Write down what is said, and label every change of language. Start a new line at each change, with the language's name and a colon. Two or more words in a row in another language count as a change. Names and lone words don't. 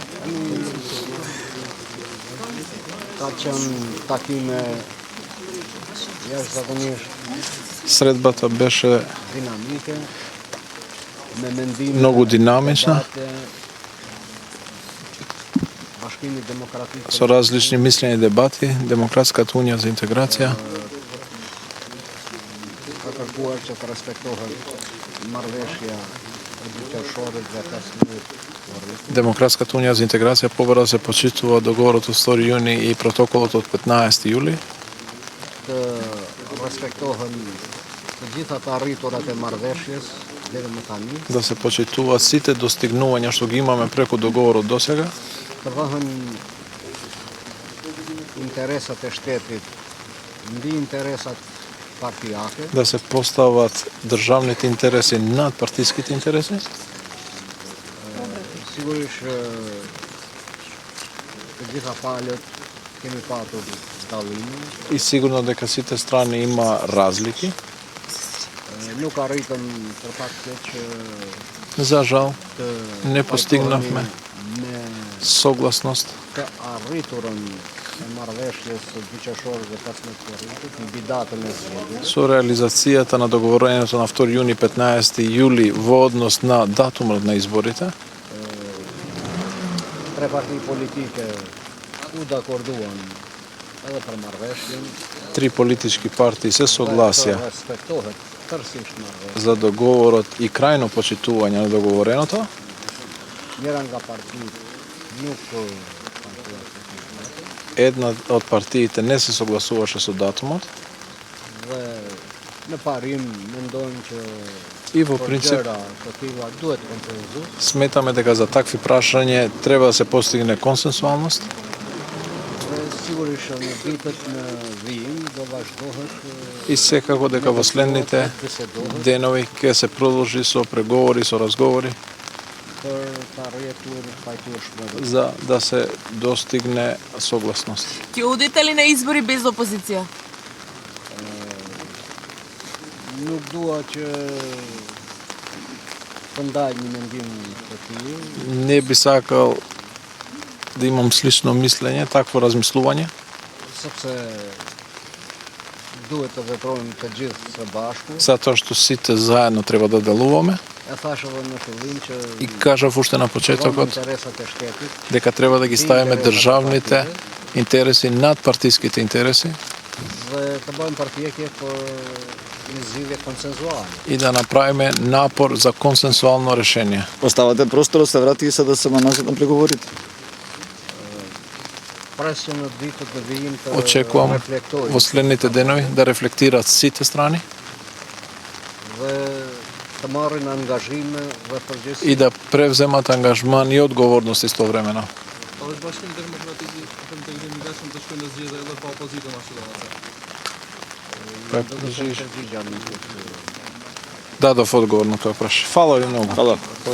Albanian: Ka qenë takime jashtëzakonisht
Macedonian: Sredbata беше
Albanian: dinamike, me mendime
Macedonian: много динамична,
Albanian: debate, Bashkimi Demokratik
Macedonian: со различни мислења и дебати, Демократската унија за интеграција
Albanian: ka kërkuar që të respektohet marrëveshja e dyqarshorit dhe 15
Macedonian: Демократската унија за интеграција побара да се почитува договорот од 2 јуни и протоколот од 15 јули,
Albanian: të respektohen të gjitha të arriturat e marrëveshjes deri më tani,
Macedonian: да се почитуваат сите достигнувања што ги имаме преку договорот досега,
Albanian: të vëhen interesat e shtetit mbi interesat partijake,
Macedonian: да се постават државните интереси над партиските интереси.
Albanian: sigurisht të gjitha palët kemi patur dallime,
Macedonian: И сигурно дека сите страни има разлики.
Albanian: nuk arritëm për fat keq që
Macedonian: За жал,
Albanian: të
Macedonian: не постигнавме
Albanian: me
Macedonian: согласност
Albanian: të arriturën e marrëveshjes së dyqarshorit dhe 15 korritit mbi datën e zgjedhjeve.
Macedonian: со реализацијата на договорењето на 2 јуни 15 јули во однос на датумот на изборите.
Albanian: Tre parti politike u dakorduan edhe për marrëveshjen,
Macedonian: Три политички партии се согласија
Albanian: të respektohet tërësisht marrëveshja.
Macedonian: за договорот и крајно почитување на договореното.
Albanian: Njëra nga partitë nuk
Macedonian: Една од партиите не се согласуваше со датумот
Albanian: dhe në parim mendojmë që
Macedonian: и во
Albanian: për
Macedonian: принцип
Albanian: gjëra të tilla duhet konsenzus.
Macedonian: сметаме дека за такви прашања треба да се постигне консенсуалност
Albanian: Dhe sigurisht në vitet në vijim do vazhdohet
Macedonian: и секако дека во следните
Albanian: bisedohet
Macedonian: денови ќе се продолжи со преговори, со разговори
Albanian: për të arritur pajtueshmëri.
Macedonian: за да се достигне согласност. Ќе одите ли на избори без опозиција?
Albanian: Nuk dua që të ndaj një mendim të tillë,
Macedonian: Не би сакал да имам слично мислење, такво размислување,
Albanian: sepse duhet të veprojmë të gjithë së bashku.
Macedonian: затоа што сите заедно треба да делуваме.
Albanian: E thash edhe në fillim që
Macedonian: И кажав уште на
Albanian: vëmë
Macedonian: почетокот
Albanian: interesat e shtetit,
Macedonian: дека треба да ги ставиме државните интереси над партиските интереси
Albanian: dhe të bëjmë përpjekje për një zgjidhje konsenzuale.
Macedonian: и да направиме напор за консенсуално решение. Оставате простор да се врати и се да се нанасат на преговорите.
Albanian: Pres që në ditët e vijim të
Macedonian: Очекувам
Albanian: reflektojmë
Macedonian: во следните денови да рефлектираат сите страни
Albanian: dhe të marrin angazhime dhe përgjegjësi
Macedonian: и да превземат ангажман и одговорност истовремено.
Albanian: A është Bashkimi Demokratik i integrim i gatshëm të shkojë në zgjedhje edhe pa opozitën ashtu domethënë. përgjigja në këtë
Macedonian: Дадов одговор на тоа прашање. Фала ви многу. Хала.